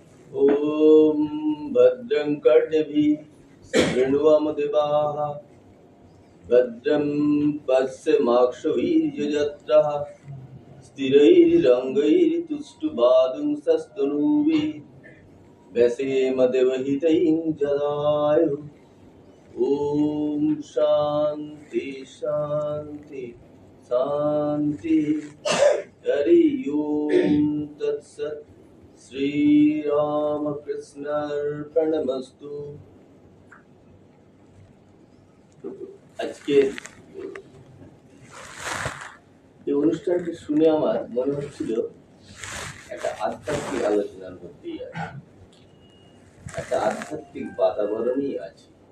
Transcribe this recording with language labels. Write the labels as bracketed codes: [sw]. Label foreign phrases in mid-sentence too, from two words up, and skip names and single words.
[sa] ॐ भद्रं कर्णभिः शृण्वमदेवाः भद्रं पश्यमाक्षभिर्यजत्रः स्थिरैरङ्गैस्तुष्टुवादुंसस्तनूभिः व्यसेमदेवहितैः जदायुः। ॐ शान्ति शान्ति शान्ति। हरि ओम तत्सत्। শ্রীরামকৃষ্ণার্পণমস্তু। [bn] আজকে এই অনুষ্ঠানটি শুনে আমার মনে হচ্ছিল একটা আধ্যাত্মিক আলোচনার মধ্যেই আছে, একটা আধ্যাত্মিক বাতাবরণই আছে।